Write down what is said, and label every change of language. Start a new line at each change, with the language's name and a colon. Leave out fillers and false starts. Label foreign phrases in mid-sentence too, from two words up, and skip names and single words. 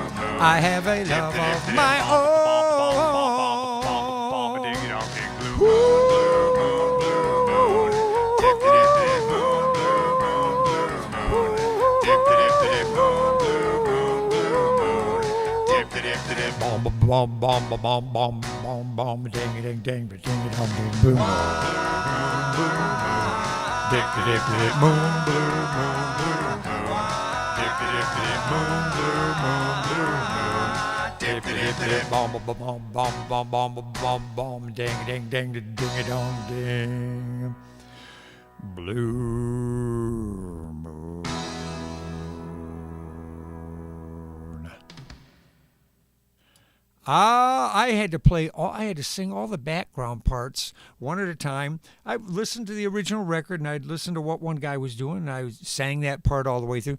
English: I have a love of my own. Bom bom bom bom bom bom bom ding ding ding ding ding dong ding boom dick dick dick boom boom boom dick dick dick boom boom boom dick dick dick bom bom bom bom bom bom bom bom ding ding ding ding dong ding blue moon. I had to I had to sing all the background parts one at a time. I listened to the original record and I'd listen to what one guy was doing and I sang that part all the way through.